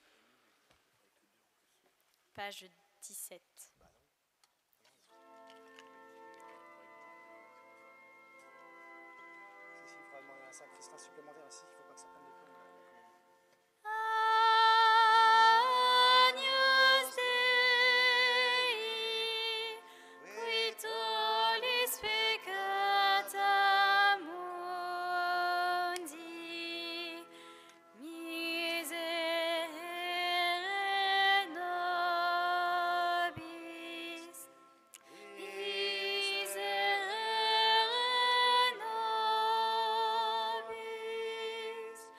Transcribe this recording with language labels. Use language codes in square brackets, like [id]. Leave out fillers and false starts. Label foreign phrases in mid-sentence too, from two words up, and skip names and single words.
[fr] Page 17. Si, il faudra demander un sacristain supplémentaire ici, il ne faut pas que ça prenne des plombs. [la] Agnus Dei, qui tollis peccata mundi, miserere nobis, miserere nobis.